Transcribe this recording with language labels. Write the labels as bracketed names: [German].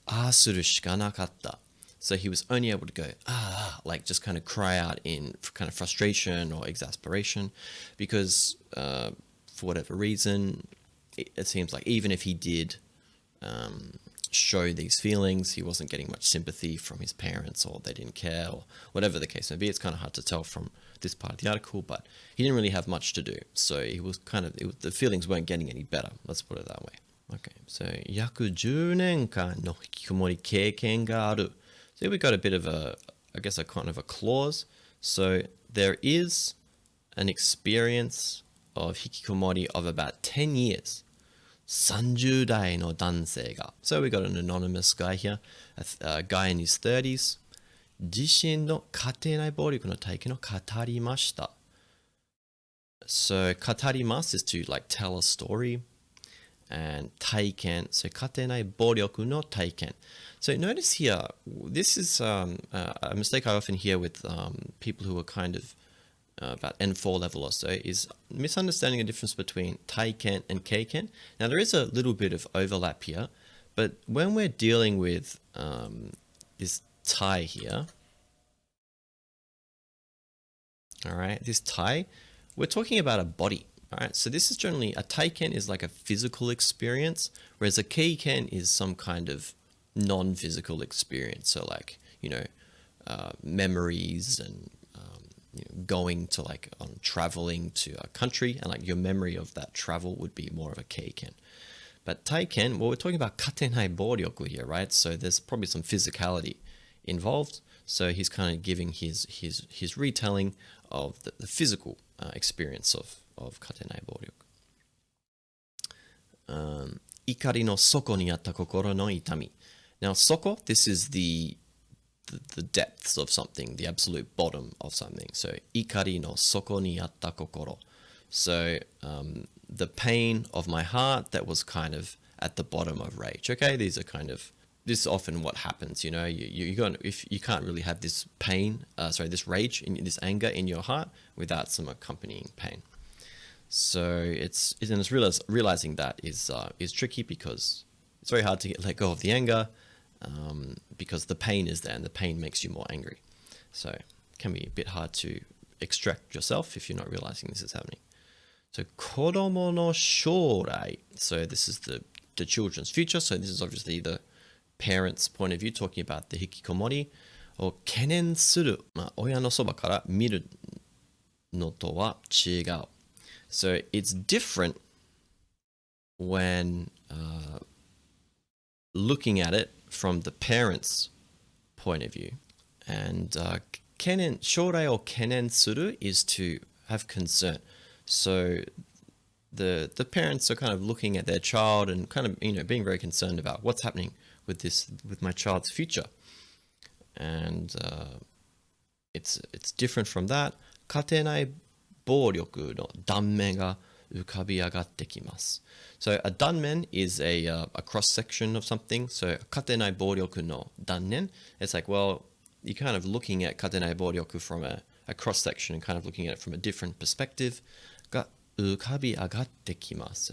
[Japanese] Suru shika nakatta. [English] So he was only able to go, like just kind of cry out in kind of frustration or exasperation, because for whatever reason, it seems like even if he did show these feelings, he wasn't getting much sympathy from his parents, or they didn't care, or whatever the case may be. It's kind of hard to tell from this part of the article, but he didn't really have much to do. So he was kind of, the feelings weren't getting any better. Let's put it that way. Okay, so [Japanese] 約10年間の引きこもり経験がある. [English] So we got a bit of a kind of a clause. So there is an experience of hikikomori of about 10 years. [Japanese] 30代の男性が. [English] So we got an anonymous guy here, a guy in his 30s. [Japanese] 自身の家庭内暴力の体験を語りました. [English] So 語ります is to like tell a story. And 体験, so [Japanese] 家庭内暴力の体験. [English] So notice here, this is a mistake I often hear with people who are kind of about N4 level or so, is misunderstanding the difference between taiken and keiken. Now there is a little bit of overlap here, but when we're dealing with this tai here, all right, this tai, we're talking about a body. All right, so this is generally, a taiken is like a physical experience, whereas a keiken is some kind of non-physical experience. So like, you know, memories and you know, going to like on traveling to a country, and like your memory of that travel would be more of a keiken. But taiken, well, we're talking about katenai boryoku here, right? So there's probably some physicality involved. So he's kind of giving his retelling of the physical experience of katenai boryoku. [Japanese] 怒りの底にあった心の痛み. [English] Now, soko, this is the depths of something, the absolute bottom of something. So, [Japanese] 怒りの底にあった心. [English] So, the pain of my heart that was kind of at the bottom of rage. Okay, this is often what happens, you know, if you can't really have this pain, this rage, this anger in your heart without some accompanying pain. So it's realizing that is tricky, because it's very hard to let go of the anger, because the pain is there and the pain makes you more angry. So it can be a bit hard to extract yourself if you're not realizing this is happening. So [Japanese] 子供の将来. [English] So this is the children's future. So this is obviously the parents' point of view talking about the hikikomori. [Japanese] を懸念する、親のそばから見るのとは違う. [English] So it's different when looking at it from the parents' point of view. And [Japanese] 将来を懸念する [English] is to have concern. So the parents are kind of looking at their child and kind of, being very concerned about what's happening with my child's future. And it's different from that. [Japanese] 家庭内暴力の断面が浮かび上がってきます. [English] So a 断面 is a cross section of something. So [Japanese] 家庭内暴力の断面, [English] it's like, well, you're kind of looking at 家庭内暴力 from a cross section and kind of looking at it from a different perspective. [Japanese] が浮かび上がってきます.